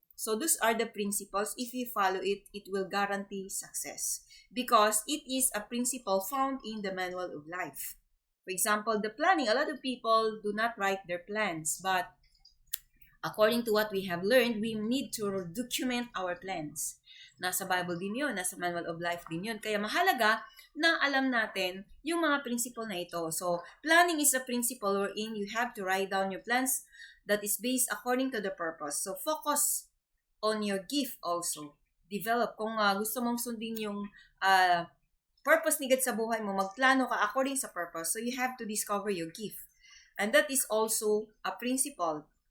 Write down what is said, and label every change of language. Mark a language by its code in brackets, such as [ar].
[en] So those are the principles. If you follow it, it will guarantee success because it is a principle found in the manual of life. For example, the planning. A lot of people do not write their plans, but according to what we have learned, we need to document our plans. [tl] Nasa Bible din yun, nasa manual of life din yun. Kaya mahalaga na alam natin yung mga principle na ito. [en] So, planning is a principle wherein you have to write down your plans that is based according to the purpose. So, focus on your gift also. Develop. [tl] Kung gusto mong sundin yung purpose ni God sa buhay mo, magplano ka according sa purpose. [en] So, you have to discover your gift. And that is also a principle.